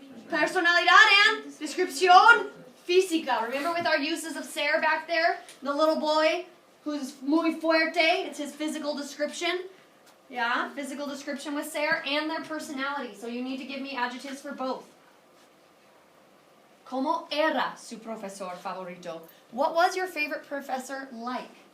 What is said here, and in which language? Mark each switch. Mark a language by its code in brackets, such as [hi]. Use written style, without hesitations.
[es] Personalidad and descripción física. [en] Remember with our uses of ser back there? The little boy who's [es] muy fuerte, [en] it's his physical description. Yeah, physical description with ser and their personality. So you need to give me adjectives for both. [es] ¿Cómo era su profesor favorito? [en] What was your favorite professor like?